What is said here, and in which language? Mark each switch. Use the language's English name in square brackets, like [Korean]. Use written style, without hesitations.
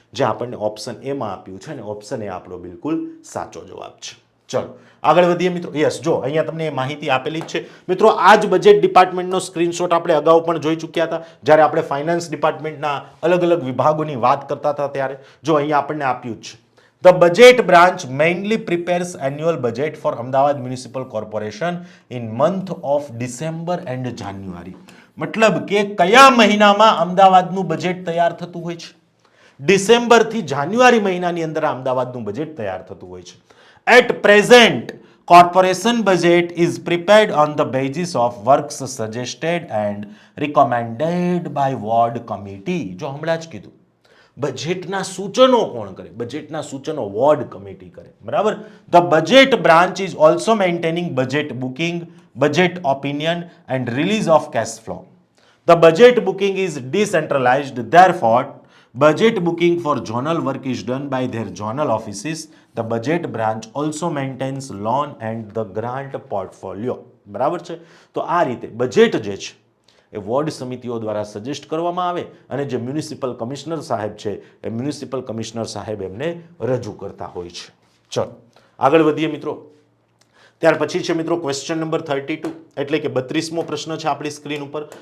[Gujarati] જે આપણને ઓપ્શન એમાં આપ્યું છે, અને ઓપ્શન એ આપણો બિલકુલ સાચો જવાબ છે. ચલો આગળ વધીએ મિત્રો. યસ, જો અહીંયા તમને માહિતી આપેલી જ છે મિત્રો. આ જ બજેટ ડિપાર્ટમેન્ટનો સ્ક્રીનશોટ આપણે અગાઉ પણ જોઈ ચૂક્યા હતા, જ્યારે આપણે ફાઇનાન્સ ડિપાર્ટમેન્ટના અલગ અલગ વિભાગોની વાત કરતા હતા ત્યારે. જો અહીંયા આપણને આપ્યું જ છે. [English] The budget branch mainly prepares annual budget for Ahmedabad Municipal Corporation in month of December and January. [Gujarati] મતલબ કે કયા મહિનામાં અમદાવાદનું બજેટ તૈયાર થતું હોય છે? ડિસેમ્બર થી જાન્યુઆરી મહિનાની અંદર અમદાવાદનું બજેટ તૈયાર થતું હોય છે. [English] At present, corporation budget is prepared on the basis of works suggested and recommended by ward committee. [Gujarati] જો હમણાં જ કીધું, બજેટના સૂચનો કોણ કરે? બજેટના સૂચનો વોર્ડ કમિટી કરે. બરાબર. [English] The budget branch is also maintaining budget booking, budget opinion and release of cash flow. The budget booking is decentralized, therefore budget booking for zonal work is done by their zonal offices. The budget branch also maintains loan and the grant portfolio. [Gujarati] બરાબર છે. તો આ રીતે budget જે છે એ ward સમિતિઓ દ્વારા suggest કરવામાં આવે, અને જે મ્યુનિસિપલ કમિશનર સાહેબ છે એ મ્યુનિસિપલ કમિશનર સાહેબ એમને રજૂ કરતા હોય છે. ચલો આગળ વધીએ મિત્રો. ત્યાર પછી છે મિત્રો ક્વેશ્ચન નંબર 32, એટલે કે 32મો પ્રશ્ન છે આપણી સ્ક્રીન ઉપર.